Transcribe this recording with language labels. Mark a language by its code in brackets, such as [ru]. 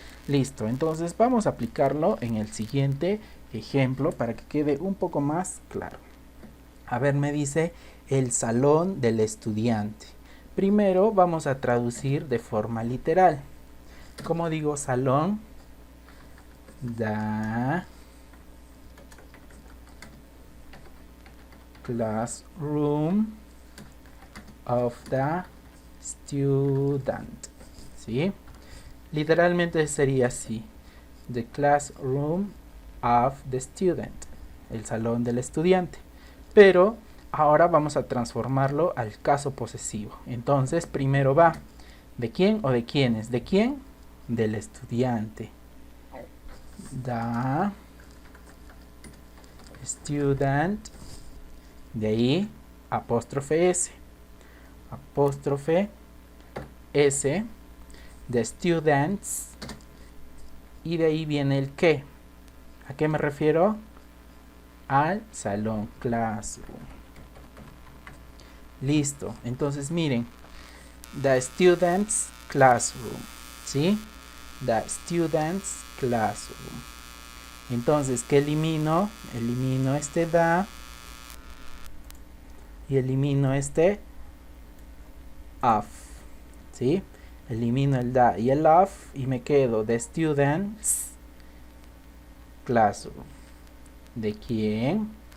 [es] Listo, entonces vamos a aplicarlo en el siguiente ejemplo para que quede un poco más claro. A ver, me dice el salón del estudiante. Primero vamos a traducir de forma literal. ¿Cómo digo salón? [en] The classroom of the student. [es] ¿Sí? Literalmente sería así: [en] the classroom of the student, [es] el salón del estudiante. Pero ahora vamos a transformarlo al caso posesivo. Entonces primero va ¿de quién o de quiénes? ¿De quién? Del estudiante. [en] The student. [es] De ahí apóstrofe S, apóstrofe S, [en] the students, [es] y de ahí viene el qué. ¿A qué me refiero? Al salón, classroom. Listo. Entonces miren, [en] the students classroom, [es] ¿sí? [en] The students classroom. [es] Entonces, ¿qué elimino? Elimino este the y elimino este of, ¿sí? Elimino el the y el of y me quedo [en] the students classroom. [es] ¿De quién?